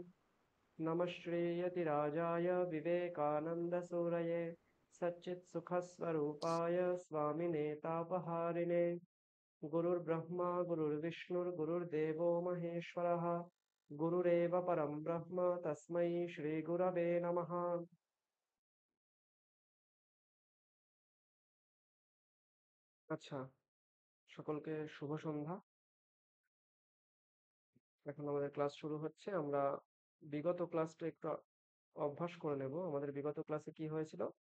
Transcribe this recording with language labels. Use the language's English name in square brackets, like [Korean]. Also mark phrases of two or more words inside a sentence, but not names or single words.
[Sanskrit] नमः श्रीयतिराजाय विवेकानन्दसूरये सच्चित्सुखस्वरूपाय स्वामिने तापहारिणे गुरुर्ब्रह्मा गुरुर्विष्णुर्गुरुर्देवो महेश्वरः गुरुरेव परं ब्रह्म तस्मै श्रीगुरवे नमः। [Bangla] আচ্ছা, সকলকে শুভ সন্ধ্যা। এখন আমাদের ক্লাস শুরু হচ্ছে। আমরা বিগত ক্লাসটা একটু অভ্যাস করে নেব। আমাদের বিগত ক্লাসে কি হয়েছিল?